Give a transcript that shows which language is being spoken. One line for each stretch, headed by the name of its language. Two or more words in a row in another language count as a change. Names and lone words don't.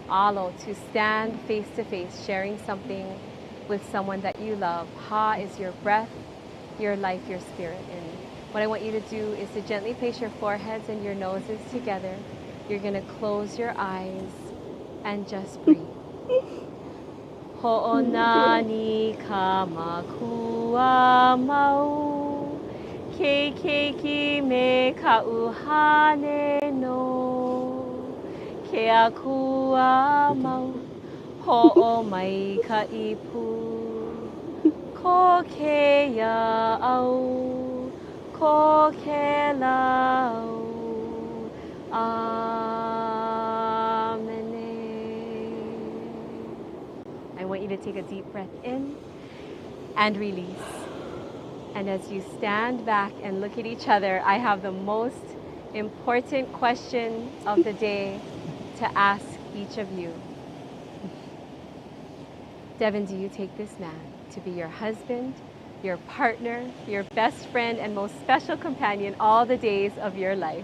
English: Alo, to stand face to face, sharing something with someone that you love. Ha is your breath, your life, your spirit. And what I want you to do is to gently place your foreheads and your noses together. You're going to close your eyes and just breathe.
Hawaiian: Ho'onani kamakua mau, keikeiki me ka'uhane no, ke akua mau, ho'o mai ka ipu, ko ke ia'au, ko ke lau,
English: I want you to take a deep breath in and release. And as you stand back and look at each other, I have the most important question of the day to ask each of you. Devin, do you take this man to be your husband, your partner, your best friend, and most special companion all the days of your life?